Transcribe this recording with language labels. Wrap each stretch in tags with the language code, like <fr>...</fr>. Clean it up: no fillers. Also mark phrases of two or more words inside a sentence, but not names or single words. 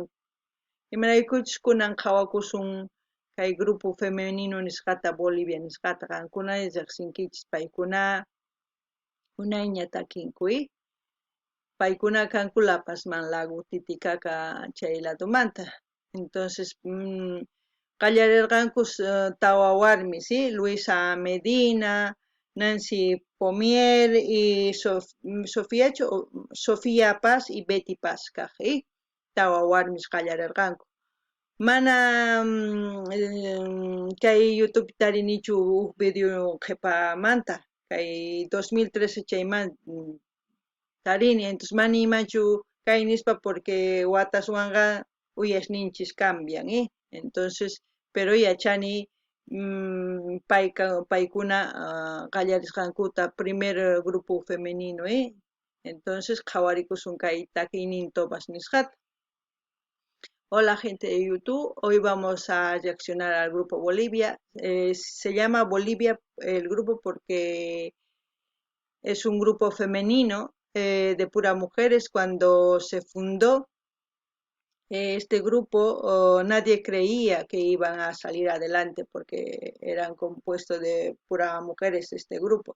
<qu>Imaraykuchus kunan qhawakusun kay</qu> <es>grupo femenino</es> <qu>nisqata Bolivia nisqata qankuna riqsinkichis paykuna unayña takinkuy. Paykuna kanku La Pazman Lago Titicaca chay ladumanta. Entonces qallarirqanku tawa warmi, ¿sí? Luisa Medina, Nancy Pomier y Sofía Paz y Betty Paz kaq, tawa warmis qallarirqanku. Mana kay YouTube tarinichu huk video qhipamanta kay 2013 chayman tarini, entonces mana imachu kay nispa porque wataswanqa uyashninchis</qu> <es>cambian, entonces pero</es> <qu>yachani paykuna qallarisqankuta</qu> <es>primer grupo femenino,</es> <qu>entonces qhawarikusun kay takiynin Tobas nisqata.</qu> <es>Hola gente de YouTube, hoy vamos a reaccionar al grupo Bolivia. Se llama Bolivia el grupo porque es un grupo femenino de puras mujeres. Cuando se fundó este grupo, nadie creía que iban a salir adelante porque eran compuestos de puras mujeres este grupo.</es>